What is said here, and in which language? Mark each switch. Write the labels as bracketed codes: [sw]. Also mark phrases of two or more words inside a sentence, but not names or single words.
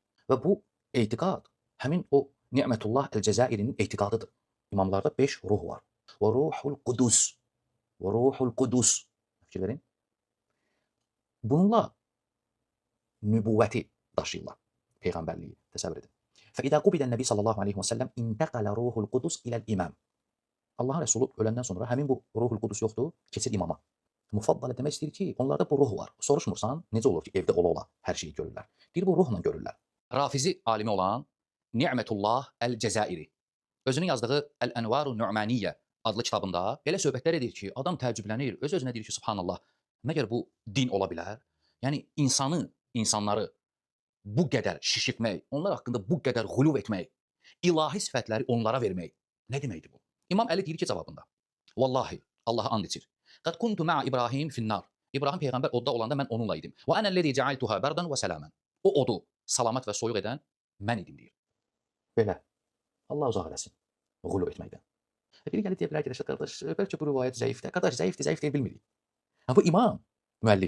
[az] Və bu etiqad həmin o Ni'metullah el-Cəzairinin etiqadıdır. İmamlarda 5 ruh var. Və [ar] روح القدس. [az] Və [ar] روح القدس. [az] Fikir verin. Bununla nübüvvəti daşıyırlar. Peyğəmbərliyi təsəvvür edin. [ar] فإذا قبض النبي صلى الله عليه وسلم انتقل روح القدس إلى الإمام. [az] Allahın Rəsulu öləndən sonra həmin bu [ar] روح القدس [az] yoxdur, keçir imama. Mufaddal demək istəyir ki, onlarda bu ruh var. Soruşmursan, necə olur ki, evdə ola-ola hər şeyi görürlər. Deyir, bu ruhla görürlər. Rafizi alimi olan Ni'metullah el-Cəzairi özünün yazdığı Əl-Ənvaru Nu'maniyyə adlı kitabında belə söhbətlər edir ki, adam təəccüblənir, öz-özünə deyir ki, subhanallah, məgər bu din ola bilər? Yəni insanları bu qədər şişirtmək, onlar haqqında bu qədərğuluv etmək, ilahi sifətləri onlara vermək nə deməkdir bu? İmam Əli deyir ki, cavabında, vallahi, Allaha and içir. [ar] قد كنت مع إبراهيم في النار. [az] İbrahim peyğəmbər odda olanda mən onunla idim. Və [ar] أنا الذي جعلتها بردا وسلاما. [az] O odu salamat və soyuq edən mən idim deyir. Belə. Allah uzaq eləsin.Ğuluv etməkdən. Biri gəlib deyə bilər ki, qardaş, bəlkə bu rivayət zəifdir. Qardaş, zəif deyə bilmirik. Bu imam, müəllif.